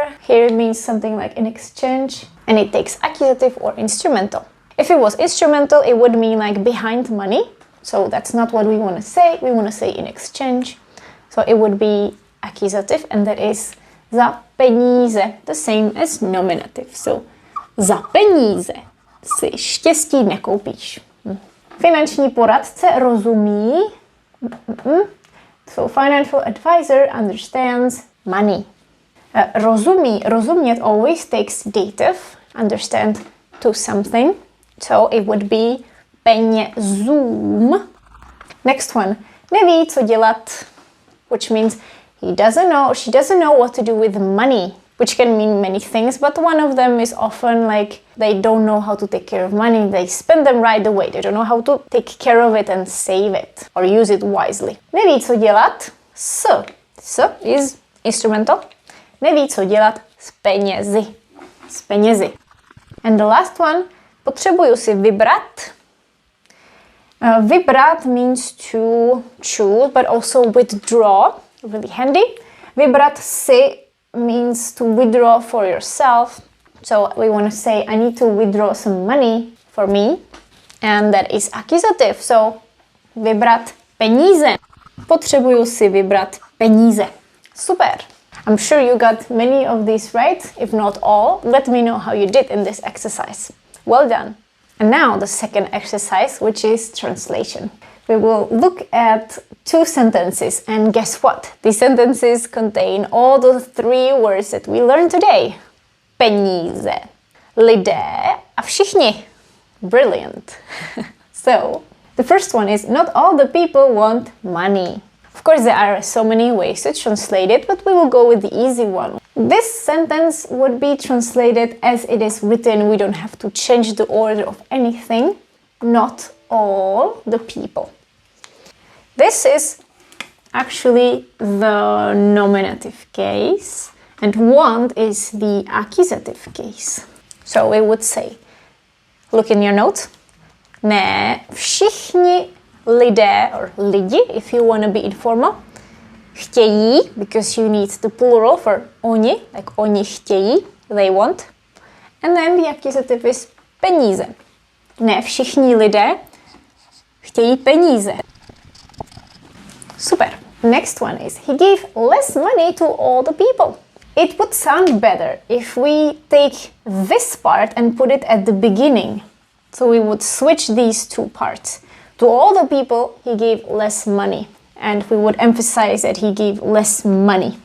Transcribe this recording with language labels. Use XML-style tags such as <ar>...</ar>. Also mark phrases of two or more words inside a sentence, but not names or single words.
<en>Here it means something like in exchange, and it takes accusative or instrumental. If it was instrumental, it would mean like behind money. So that's not what we want to say. We want to say in exchange. So it would be accusative, and that is</en> <cs>za peníze,</cs> <en>the same as nominative.</en> <cs>So za peníze si štěstí nekoupíš. Finanční poradce rozumí.</cs> <en>So financial advisor understands money.</en> <cs>Rozumí, rozumět</cs> <en>always takes dative, understand to something. So it would be penězům. Next one,</en> <cs>neví, co dělat,</cs> <en>which means he doesn't know, she doesn't know what to do with money, which can mean many things, but one of them is often like they don't know how to take care of money, they spend them right away, they don't know how to take care of it and save it or use it wisely.</en> <cs>Neví, co dělat, s</cs> <en>is instrumental,</en> <cs>neví, co dělat s penězi.</cs> <en>And the last one,</en> <cs>potřebuju si vybrat.</cs> <en>Vybrat means to choose, but also withdraw, really handy.</en> <cs>Vybrat si</cs> <en>means to withdraw for yourself. So we want to say, I need to withdraw some money for me. And that is accusative. So</en> <cs>vybrat peníze. Potřebuju si vybrat peníze.</cs> <en>Super. I'm sure you got many of these right. If not all, let me know how you did in this exercise. Well done. And now the second exercise, which is translation. We will look at two sentences, and guess what? These sentences contain all the three words that we learned today.</en> <cs>Peníze, lidé a všichni.</cs> <en>Brilliant. So, the first one is not all the people want money. Of course, there are so many ways to translate it, but we will go with the easy one. This sentence would be translated as it is written. We don't have to change the order of anything. Not all the people. This is actually the nominative case, and want is the accusative case. So we would say, look in your notes.</en> <cs>Ne všichni lidé, or lidi,</cs> <en>if you want to be informal, chtějí, because you need the plural for oni, like</en> <cs>oni chtějí,</cs> <en>they want. And then the accusative is peníze.</en> <cs>Ne všichni lidé chtějí peníze.</cs> <en>Super. Next one is, he gave less money to all the people. It would sound better if we take this part and put it at the beginning. So we would switch these two parts. To all the people, he gave less money. And we would emphasize that he gave less money.</en>